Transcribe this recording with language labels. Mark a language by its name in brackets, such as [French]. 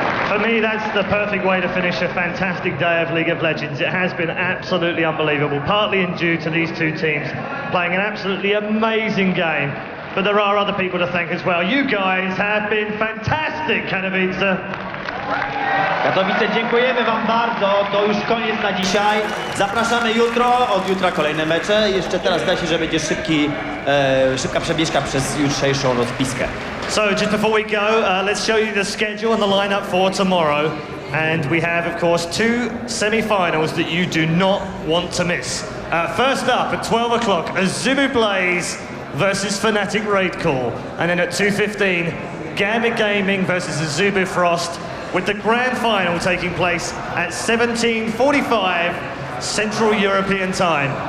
[English] For me, that's the perfect way to finish a fantastic day of League of Legends. It has been absolutely unbelievable, partly due to these two teams playing an absolutely amazing game. But there are other people to thank as well. You guys have been fantastic, Katowice. [Polish] Katowice, dziękujemy wam bardzo. To już koniec na dzisiaj. Zapraszamy jutro, od jutra kolejne mecze. Jeszcze teraz zdaje się, że będzie szybka przebieżka przez jutrzejszą rozpiskę. [English] So just before we go, let's show you the schedule and the lineup for tomorrow. And we have, of course, 2 semi-finals that you do not want to miss. First up at 12 o'clock, Azubu Blaze versus Fnatic Raid Call. And then at 2:15, Gambit Gaming versus Azubu Frost, with the grand final taking place at 17:45 Central European Time.